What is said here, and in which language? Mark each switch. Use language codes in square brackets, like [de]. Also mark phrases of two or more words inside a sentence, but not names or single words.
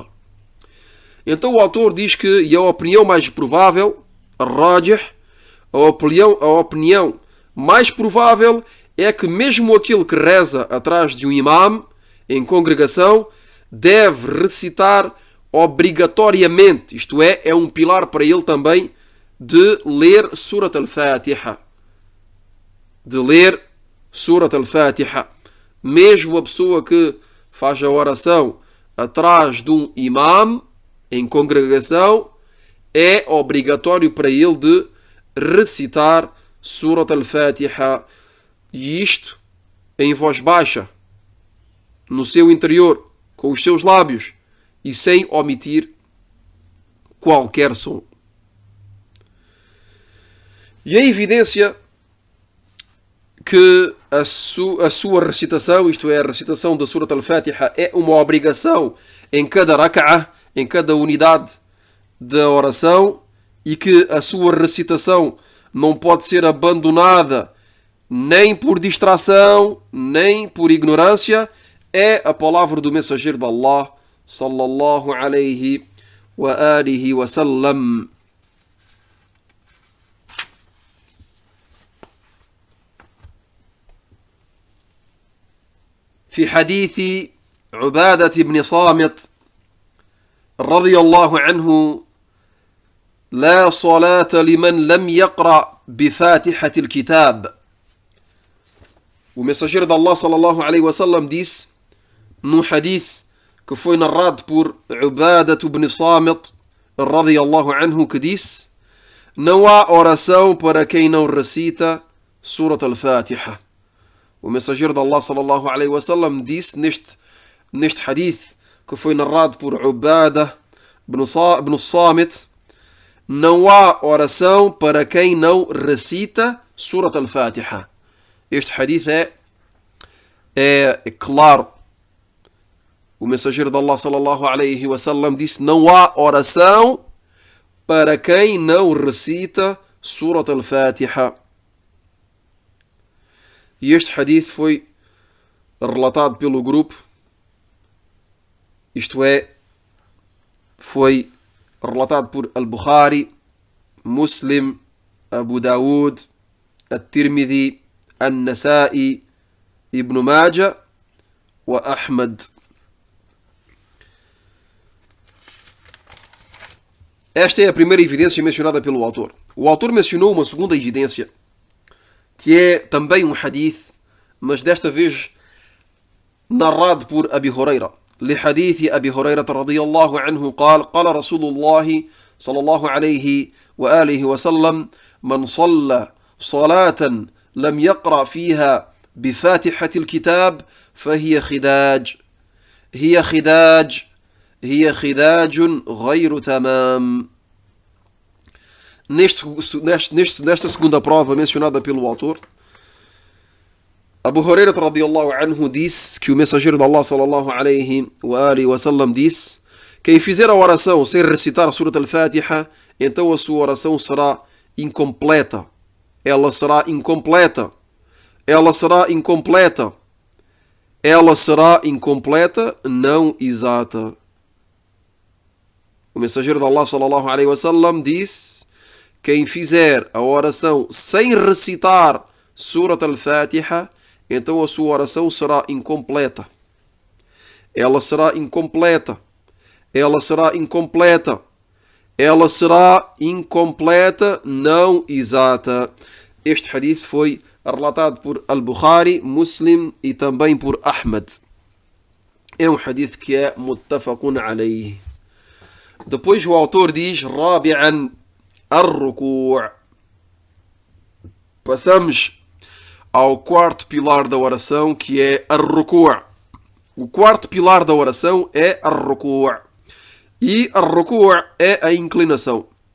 [pt] Então o autor diz que, e a opinião mais provável, ar-rajih, a opinião mais provável é que mesmo aquele que reza atrás de um imam em congregação deve recitar obrigatoriamente, isto é um pilar para ele também de ler Surat al-Fatiha. De ler Surat al-Fatiha. Mesmo a pessoa que faz a oração atrás de um imam em congregação, é obrigatório para ele de recitar Surat al-Fatiha. E isto em voz baixa, no seu interior, com os seus lábios e sem omitir qualquer som. E a evidência que a sua recitação, isto é, a recitação da Surat al-Fatiha, é uma obrigação em cada rak'ah, em cada unidade da oração, e que a sua recitação não pode ser abandonada nem por distração, nem por ignorância, é a palavra do mensageiro de Allah, [ar] صلى الله عليه وآله وسلم. في حديث عبادة بن صامت رضي الله عنه: لا صلاة لمن لم يقرأ بفاتحة الكتاب. [pt] O mensageiro de Allah [ar] صلى الله عليه وسلم [pt] disse num hadith que foi narrado por Ubadah ibn Samit [ar] رضي الله عنه, [pt] que disse: não há oração para quem não recita Surat al-Fatiha. O mensageiro de Allah [ar] صلى الله عليه وسلم [pt] disse neste hadith que foi narrado por Ubadah ibn Samit: não há oração para quem não recita Surat al-Fatiha. Este hadith é claro. O mensageiro de Allah [ar] صلى الله عليه وسلم [pt] disse: não há oração para quem não recita Surat al-Fatiha. E este hadith foi relatado pelo grupo, isto é, foi relatado por Al-Bukhari, Muslim, Abu Daud, At-Tirmidhi, An-Nasa'i, Ibn Majah wa Ahmad. Esta é a primeira evidência mencionada pelo autor. O autor mencionou uma segunda evidência, que é também um hadith, mas desta vez narrado por Abi Huraira. [ar] لحديث أبي هريرة رضي الله عنه قال قال رسول الله صلى الله عليه وآله وسلم من صلى صلاة لم يقرأ فيها بفاتحة الكتاب فهي خداج هي خداج غير تمام. [pt] Nesta segunda prova mencionada pelo autor, Abu Huraira [ar] رضي الله عنه [pt] disse que o mensageiro de Allah [ar] صلى الله عليه وآله وسلم [pt] disse: quem fizer a oração sem recitar a Surat al-Fatiha, então a sua oração será incompleta. Ela será incompleta, não exata. O mensageiro de Allah [ar] صلى الله عليه وسلم [pt] disse: quem fizer a oração sem recitar Surat al-Fatiha, então a sua oração será incompleta. Ela será incompleta, não exata. Este hadith foi relatado por Al-Bukhari, Muslim e também por Ahmad. É um hadith que é [ar] متفق عليه. [pt] Depois o autor diz: [ar] رابعا الركوع'. [pt] Passamos ao quarto pilar da oração, que é ar-ruku'. O quarto pilar da oração é ar-ruku'. E ar-ruku' é a inclinação.